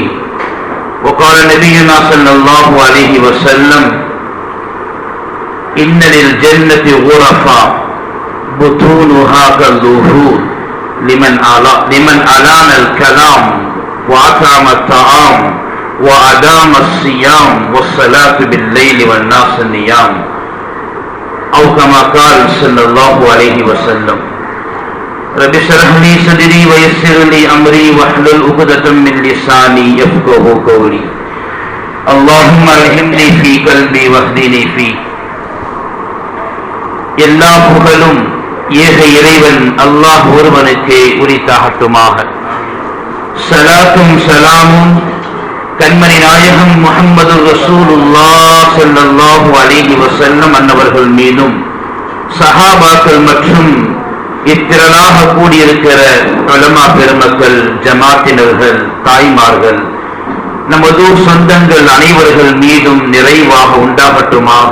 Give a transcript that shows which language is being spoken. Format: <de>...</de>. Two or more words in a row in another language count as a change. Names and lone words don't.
<ar>وقال نبينا صلى الله عليه وسلم: إن للجنة غرفا بطونها كالظهور لمن ألان الكلام وأطعم الطعام وأدام الصيام والصلاة بالليل والناس النيام، أو كما قال صلى الله عليه وسلم. رب اشرح لي صدري ويسر لي أمري واحلل عقدة من لساني يفقهوا قولي. اللهم الهمني في قلبي واهدني فيه.</ar> <ta>எல்லா புகழும் ஏக இறைவன் அல்லாஹ் ஒருவனுக்கே உரித்தாகட்டுமாக. ஸலாத்தும் ஸலாமும் கண்மணி நாயகம் முஹம்மது ரசூலுல்லாஹ்</ta> <ar>صلى الله عليه وسلم</ar> <ta>அன்னவர்கள் மீதும் சஹாபாக்கள் மற்றும் இத்திரளாக கூடியிருக்கிற உலமா பெருமக்கள், ஜமாத்தினர்கள், தாய்மார்கள், நமது சொந்தங்கள் அனைவர்கள் மீதும் நிறைவாக உண்டாகட்டுமாக.</ta>